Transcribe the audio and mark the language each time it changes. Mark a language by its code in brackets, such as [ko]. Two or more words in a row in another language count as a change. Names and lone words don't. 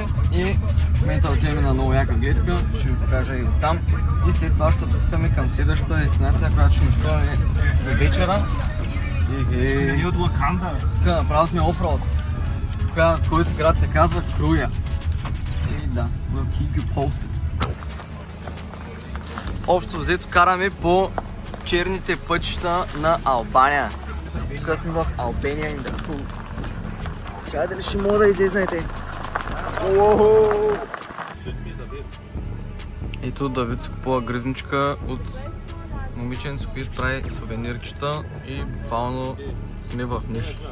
[bg] И в момента отидем на много яка гледка, ще ви покажа и оттам. И след това ще се пускаме към следващата дестинация, която ще нощуваме до вечера. И от Лаканда. Тук направо сме офроуд, който град се казва Круя. И да, [en] we'll keep you posted. [bg] Общо взето караме по черните пътища на Албания. Тук сме в [en] Albania in the Pool. [bg] Чай дали ще мога да излезнете. И тук Давид си купува гръзничка от момиченце, които прави сувенирчета и буквално сме в нищо.